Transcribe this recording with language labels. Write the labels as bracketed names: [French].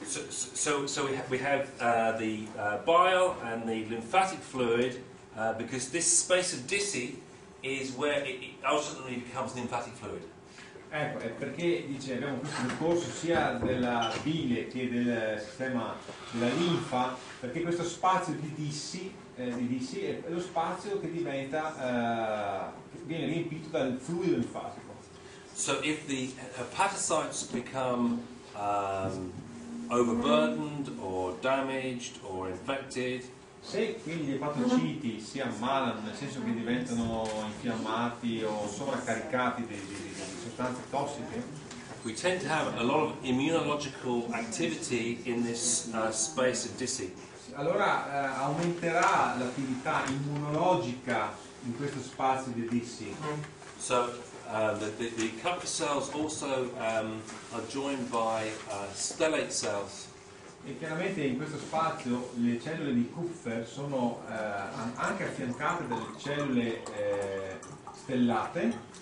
[English] So we have the bile and the lymphatic fluid, because this space of Dissy is where it ultimately becomes lymphatic fluid. [Italian] Ecco, è perché dice abbiamo questo percorso sia della bile che del sistema della linfa, perché questo spazio di Dissy è lo spazio che diventa che viene riempito dal fluido linfatico. [English] So if the hepatocytes become overburdened or damaged or infected, [Italian] se quindi gli epatociti si ammalano, nel senso che diventano infiammati o sovraccaricati di sostanze tossiche, [English] we tend to have a lot of immunological activity in this space of Dissy. [Italian] allora aumenterà l'attività immunologica in questo spazio di Dissy. [English] So the Kupffer cells also are joined by stellate cells. [Italian] E chiaramente in questo spazio le cellule di Kupfer sono anche affiancate dalle cellule stellate.